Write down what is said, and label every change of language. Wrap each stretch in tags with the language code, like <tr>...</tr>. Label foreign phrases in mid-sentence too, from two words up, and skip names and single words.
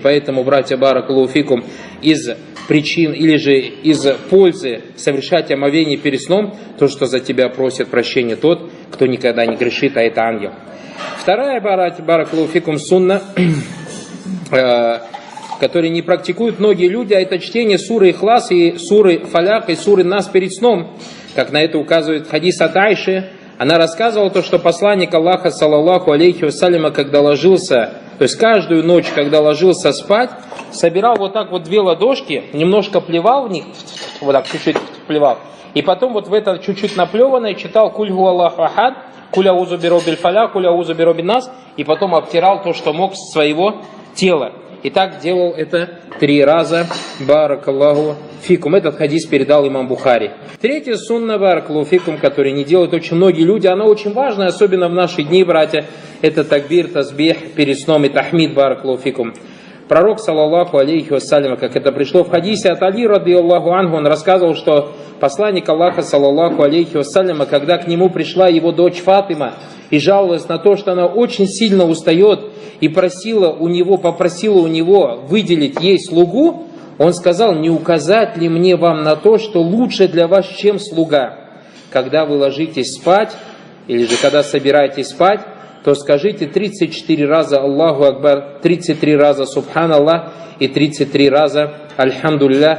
<ru>Поэтому, братья,</ru> <ar>بارك الله فيكم,</ar> <ru>из причин или же из пользы совершать омовение перед сном, то, что за тебя просит прощения тот, кто никогда не грешит, а это ангел. Вторая,</ru> <ar>بارك الله فيكم,</ar> <ru>сунна, которые не практикуют многие люди, а это чтение суры Ихлас и суры Фалях и суры Нас перед сном, как на это указывает хадис от Айши. Она рассказывала то, что посланник Аллаха,</ru> <ar>صلى الله عليه وسلم,</ar> <ru>когда ложился, то есть каждую ночь, когда ложился спать, собирал вот так вот две ладошки, немножко плевал в них, вот так чуть-чуть плевал, и потом вот в это чуть-чуть наплеванное читал</ru> <ar>«قل هو الله أحد», «قل أعوذ برب الفلق», «قل أعوذ برب الناس»,</ar> <ru>и потом обтирал то, что мог с своего тела. И так делал это 3 раза.</ru> <ar>بارك الله فيكم.</ar> <ru>Этот хадис передал имам Бухари. Третья сунна,</ru> <ar>بارك الله فيكم,</ar> <ru>который не делают очень многие люди, она очень важная, особенно в наши дни, братья. Это такбир, тазбих перед сном и тахмид,</ru> <ar>بارك الله فيكم. Пророк, صلى الله عليه وسلم,</ar> <ru>как это пришло в хадисе от Али</ru> <ar>رضي الله عنه,</ar> <ru>он рассказывал, что посланник Аллаха,</ru> <ar>صلى الله عليه وسلم,</ar> <ru>когда к нему пришла его дочь Фатима и жаловалась на то, что она очень сильно устает, и попросила у него выделить ей слугу, он сказал: не указать ли мне вам на то, что лучше для вас, чем слуга? Когда вы ложитесь спать, или же когда собираетесь спать, то скажите 34 раза</ru> <ar>الله أكبر,</ar> <ru>33 раза Субханаллах и 33 раза Альхамдулилля.</ru>